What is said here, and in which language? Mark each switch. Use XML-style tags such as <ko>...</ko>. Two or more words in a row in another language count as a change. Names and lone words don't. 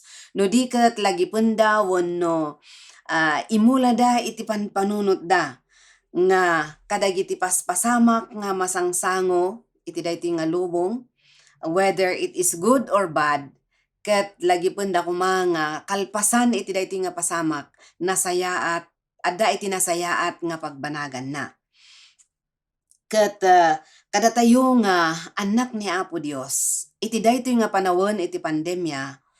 <ilo>No di ket lagi penda wenno imula da iti panpanunot da nga kadagiti paspasamak nga masangsango iti daytoy nga lubong</ilo> <en>whether it is good or bad.</en> <ilo>Ket lagi penda kumanga kalpasan iti daytoy nga pasamak nasayaat adda iti nasayaat nga pagbanagan na. Ket kada tayo nga anak ni Apo Dios iti daytoy nga panawon iti pandemya</ilo>